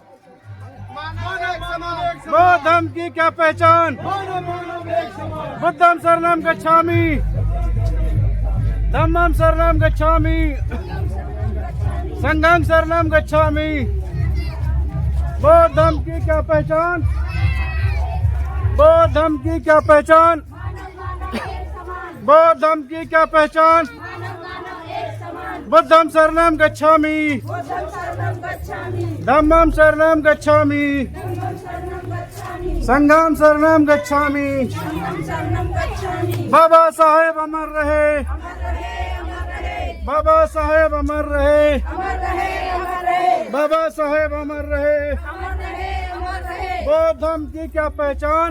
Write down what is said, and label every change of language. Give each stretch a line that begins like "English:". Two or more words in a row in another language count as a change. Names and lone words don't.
Hindi: बौद्ध धर्म की क्या पहचान?
Pali: बुद्धं शरणं गच्छामि धम्मं शरणं गच्छामि संघं शरणं गच्छामि।
Hindi: बौद्ध धर्म की क्या पहचान? बौद्ध धर्म की क्या पहचान? बौद्ध धर्म की क्या पहचान?
Pali: बुद्धं शरणं गच्छामि धम्मं शरणं गच्छामि संघं शरणं गच्छामि।
Hindi: बाबा साहेब अमर रहे, बाबा साहेब अमर रहे, बाबा साहेब अमर रहे। बौद्ध धर्म की क्या पहचान?